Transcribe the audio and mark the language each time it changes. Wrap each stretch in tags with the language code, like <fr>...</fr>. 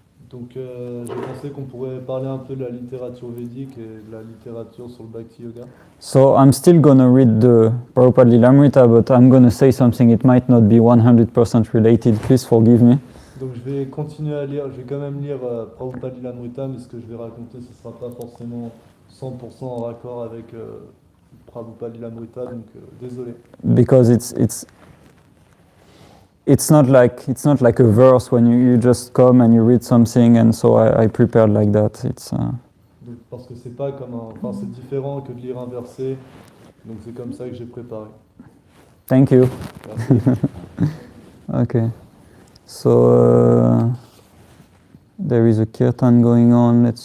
<fr>Donc j'ai pensé qu'on pourrait parler un peu de la littérature védique et de la littérature sur le Bhakti Yoga.</fr> <en>So I'm still going to read the Prabhupada Lilamrita, but I'm going to say something, it might not be 100% related, please forgive me.</en> <fr>Donc je vais continuer à lire, je vais quand même lire Prabhupada Lilamrita, mais ce que je vais raconter, ce ne sera pas forcément 100% en raccord avec Prabhupada Lilamrita, donc désolé.</fr> <en>Because it's not like a verse when you just come and you read something, and so I prepared like that.</en> <fr>Donc, parce que c'est pas comme enfin c'est différent que de lire un verset, donc c'est comme ça que j'ai préparé.</fr> <en>Thank you.</en> <fr>Merci.</fr> <en>Okay. So there is a kirtan going on.</en>